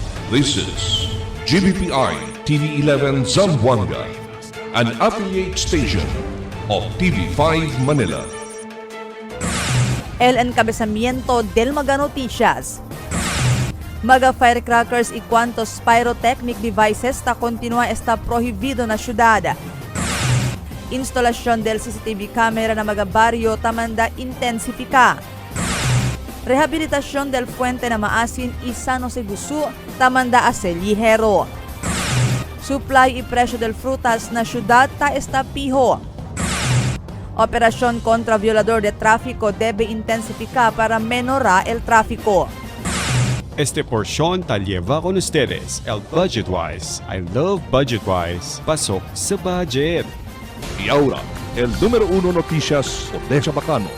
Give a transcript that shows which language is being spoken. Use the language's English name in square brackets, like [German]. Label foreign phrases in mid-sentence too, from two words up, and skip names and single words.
[English] This is GBPI TV11 Zamboanga, an affiliate station of TV5 Manila. [Chavacano] El encabezamiento del Maga Noticias. Maga firecrackers y cuantos [English] pyrotechnic devices [Chavacano] continúa está prohibido na syudad. Instalasyon del [English] CCTV camera [Chavacano] na mga baryo tamanda intensifika. Rehabilitasyon del puente na Maasin y San Jose Gusu tamanda ase ligero. Supply y presyo del frutas na syudad ta está piho. Operasyon kontra violador de tráfico debe intensificar para menorar el tráfico. Este porción ta lleva con ustedes el Budgetwise. [English] I love Budgetwise. [Filipino] Pasok sa budget. [Chavacano] Y ahora, el número 1 noticias de Chabacano.